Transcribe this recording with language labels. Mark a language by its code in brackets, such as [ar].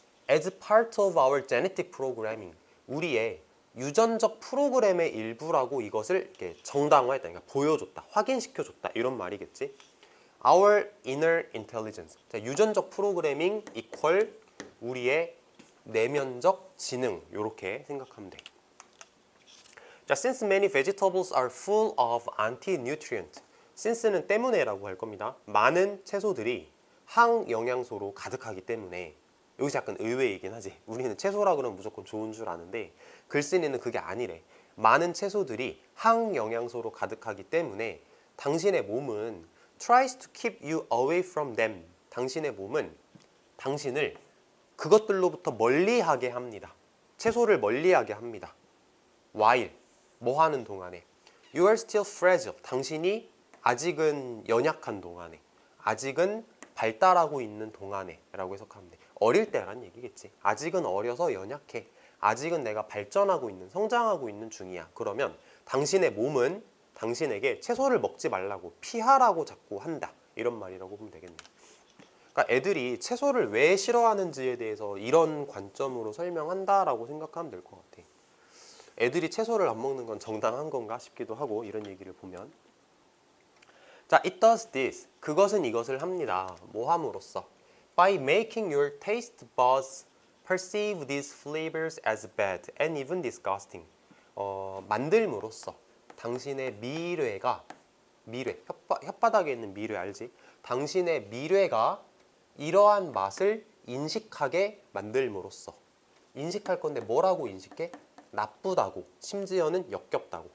[en] As part of our genetic programming, [ko] 우리의 유전적 프로그램의 일부라고 이것을 이렇게 정당화했다. 그러니까 보여줬다, 확인시켜줬다 이런 말이겠지. [en] Our inner intelligence, [ko] 자, 유전적 프로그래밍 equal 우리의 내면적 지능 이렇게 생각하면 돼. [en] 자, since many vegetables are full of anti-nutrient, [ko] since는 때문에라고 할 겁니다. 많은 채소들이 항영양소로 가득하기 때문에 여기서 약간 의외이긴 하지. 우리는 채소라 그러면 무조건 좋은 줄 아는데 글쓴이는 그게 아니래. 많은 채소들이 항영양소로 가득하기 때문에 당신의 몸은 [en] tries to keep you away from them. [ko] 당신의 몸은 당신을 그것들로부터 멀리하게 합니다. 채소를 멀리하게 합니다. [en] while [ko] 뭐 하는 동안에 [en] you are still fragile. [ko] 당신이 아직은 연약한 동안에, 아직은 발달하고 있는 동안에 라고 해석하면 돼. 어릴 때란 얘기겠지. 아직은 어려서 연약해. 아직은 내가 발전하고 있는, 성장하고 있는 중이야. 그러면 당신의 몸은 당신에게 채소를 먹지 말라고, 피하라고 자꾸 한다. 이런 말이라고 보면 되겠네. 그러니까 애들이 채소를 왜 싫어하는지에 대해서 이런 관점으로 설명한다라고 생각하면 될 것 같아. 애들이 채소를 안 먹는 건 정당한 건가 싶기도 하고 이런 얘기를 보면. 자, [en] it does this. [ko] 그것은 이것을 합니다. 뭐 함으로써? [en] By making your taste buds perceive these flavors as bad and even disgusting. [ko] 만들므로써 당신의 미뢰가, 미뢰, 혓바닥에 있는 미뢰 알지? 당신의 미뢰가 이러한 맛을 인식하게 만들므로써. 인식할 건데 뭐라고 인식해? 나쁘다고, 심지어는 역겹다고.